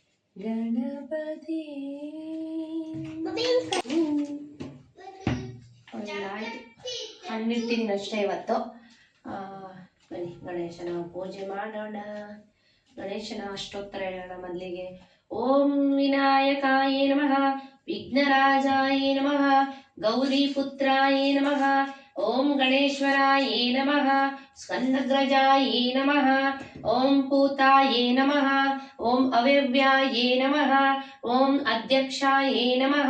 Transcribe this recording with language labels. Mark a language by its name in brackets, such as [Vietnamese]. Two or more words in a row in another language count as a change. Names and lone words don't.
[Kannada] ಗಣಪತಿ ಹಣ್ಣಿಟ್ಟಿನಿ ಅಷ್ಟೇ ಇವತ್ತು. ಬನ್ನಿ ಗಣೇಶನ ಪೂಜೆ ಮಾಡೋಣ. ಗಣೇಶನ ಅಷ್ಟೋತ್ತರ ಹೇಳೋಣ ಮೊದಲಿಗೆ. [Sanskrit] ಓಂ ವಿನಾಯಕಾಯೇ ನಮಃ, ವಿಘ್ನರಾಜಾಯೇ ನಮಃ, ಗೌರಿಪುತ್ರಾಯೇ ನಮಃ, ಓಂ ಗಣೇಶ್ವರಾಯೇ ನಮಃ, ಸ್ಕಂದಗ್ರಜಾಯೇ ನಮಃ, ಓಂ ಪೂತಾಯೇ ನಮಃ, ಓಂ ಅವ್ಯವ್ಯಾಯೇ ನಮಃ, ಓಂ ಅಧ್ಯಕ್ಷಾಯೇ ನಮಃ,